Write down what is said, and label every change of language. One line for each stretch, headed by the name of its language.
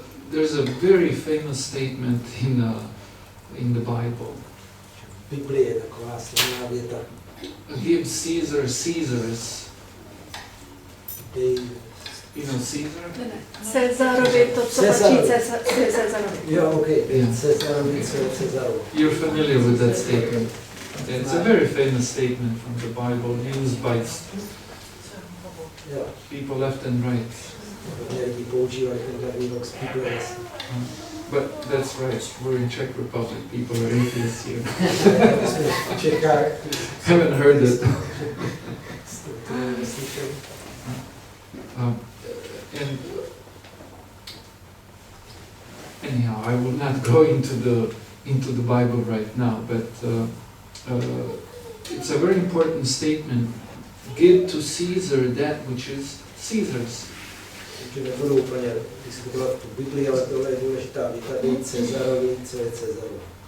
English: There's a very famous statement in the Bible.
Czech: V Biblii je taková slavná věta.
English: give Caesar Caesar's.
Czech: Dej
English: You know Caesar?
Czech: Cezarovi, to, co patří Cezarovi. Jo, okay.
English: Yeah.
Czech: Cezarovi, co je Cezarovo.
English: You're familiar with that statement. It's a very famous statement from the Bible, used by
Czech: Jo.
English: people left and right.
Czech: Hodně lidí používají ten výrok z Bible.
English: But that's right, we're in Czech Republic, people are atheists here.
Czech: My jsme v Čechách.
English: Haven't heard it.
Czech: To neslyšeli.
English: And anyhow, I will not go into the Bible right now, but it's a very important statement. Give to Caesar that which is Caesar's.
Czech: Takže nebudu úplně diskutovat tu Bibli, ale tohle je důležitá věta, dej Cezarovi, co je Cezarovo.